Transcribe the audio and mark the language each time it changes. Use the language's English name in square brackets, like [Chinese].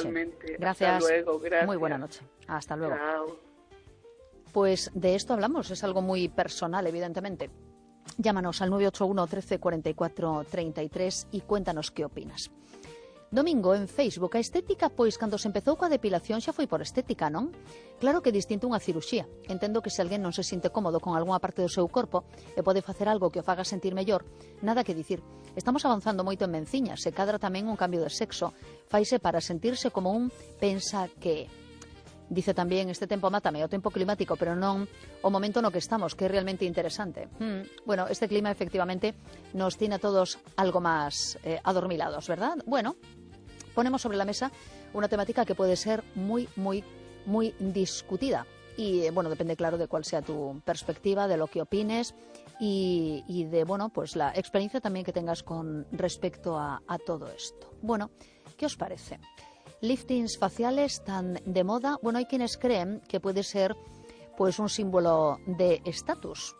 [Spanish] Igualmente. Gracias. Hasta luego. Gracias. Muy buena noche. Hasta luego. Chao. Pues de esto hablamos. Es algo muy personal, evidentemente. Llámanos al 981 13 44 33 y cuéntanos qué opinas. [Galician] Domingo, en Facebook, a estética, pois, cando se empezou coa depilación xa foi por estética, non? Claro que distinto unha ciruxía. Entendo que se alguén non se sinte cómodo con algunha parte do seu corpo e pode facer algo que o faga sentir mellor, nada que dicir. Estamos avanzando moito en menciñas, se cadra tamén un cambio de sexo. Faise para sentirse como un pensa que... Dice tamén, este tempo mátame, o tempo climático, pero non o momento no que estamos, que é realmente interesante. [Spanish] Bueno, este clima efectivamente nos tiene a todos algo máis adormilados, ¿verdad? Bueno, ponemos sobre la mesa [Galician] unha temática que pode ser moi, moi, moi discutida. [Spanish] E, bueno, depende claro de cual sea tu perspectiva, de lo que opines e de, bueno, pues la experiencia tamén que tengas con respecto a todo esto. Bueno, ¿qué os parece? Liftings faciales tan de moda. Bueno, hay quienes creen que puede ser pues un símbolo de estatus.